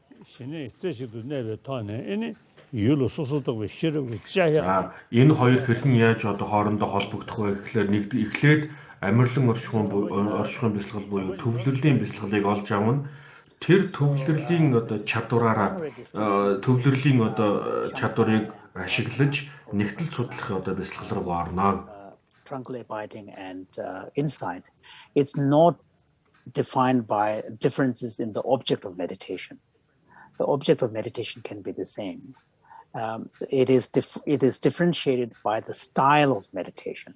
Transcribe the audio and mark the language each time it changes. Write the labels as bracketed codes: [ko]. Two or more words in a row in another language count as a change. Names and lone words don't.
[mn] За энэ хоёр хэрхэн яаж одоо хоорондоо холбогдох вэ гэхлээр эхлээд амирлан оршихуйн бясалгал буюу төвлөрлийн бясалгалыг олж авна. Тэр төвлөрлийн одоо чадвараараа төвлөрлийн одоо чадварыг ашиглаж нэгтэл судлах одоо бясалгал руу орно. [en] Tranquil abiding and insight, it's not defined by differences in the object of meditation. The object of meditation can be the same. It is differentiated by the style of meditation.